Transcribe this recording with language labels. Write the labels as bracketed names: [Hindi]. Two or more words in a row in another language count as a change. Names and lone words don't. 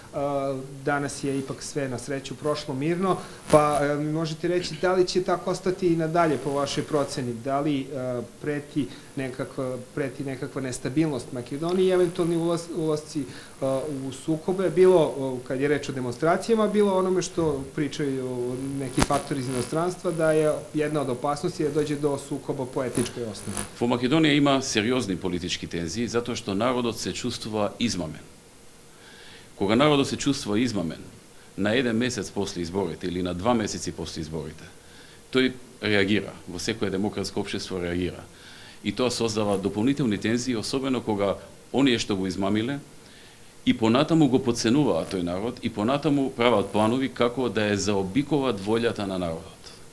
[Serbian] Danas je ipak sve na sreću prošlo mirno, pa mi možete reći da li će tako ostati i nadalje po vašoj proceni, da li preti nekakva nestabilnost Makedoniji i eventualni ulasci u sukobe, bilo kad je reč o demonstracijama, bilo onome što pričaju neki faktori iz inostranstva, da je jedna od opasnosti da dođe do sukoba po etničkoj osnovi. [Macedonian] Во Македонија има сериозни политички тензии, затоа што народот се чувствува измамен. Кога народот се чувствува измамен, на 1 месец после изборите или на 2 месеци после изборите, тој реагира, во секое демократско општество реагира. И тоа создава дополнителни тензии, особено кога оние што го измамиле и понатаму го потценуваат тој народ и понатаму прават планови како да ја заобиколат волјата на народот.